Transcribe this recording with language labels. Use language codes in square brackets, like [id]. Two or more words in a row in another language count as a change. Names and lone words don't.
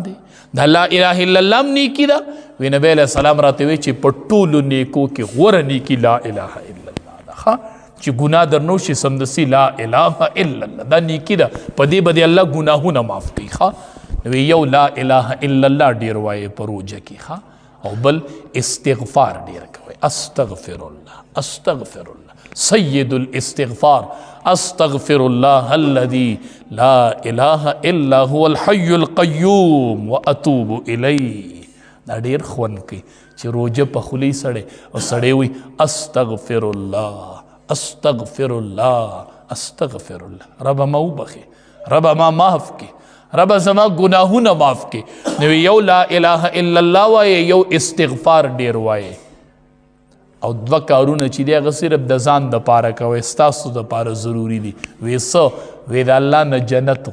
[ps] دی دا [ar] لا اله الا الله [ps] هم نیکي ده وی نبی [ar] علیه السلام [ps] راته وی چې په ټولو نیکو کې غوره نیکي [ar] لا اله الا الله [ps] ده ښه چې ګناه در نه وشي سمدستي [ar] لا اله الا الله [ps] دا نیکي ده په دې به د الله ګناهونه معاف کوي ښه نو یو [ar] لا اله الا الله [ps] ډېر وایې په روژه کې ښه او بل استغفار ډېر کوئ [ar] استغفر الله استغفر الله سید الاستغفار استغفر الله الذي لا اله الا هو الحي القيوم واتوب الیه [ps] دا ډېر خوند کوي چې روژه په خولې سړی او سړی وي [ar] استغفر الله استغفر الله استغفر الله [ps] رب ما وبخي رب ما معاف کی رب زما گناهونه معاف کی نو یو [ar] لا اله الا الله [ps] وای یو استغفار ډیر وای او دوه کارونه چې دی هغه صرف د ځان د پاره کوي ستاسو د پاره ضروری دي وی د الله نه جنت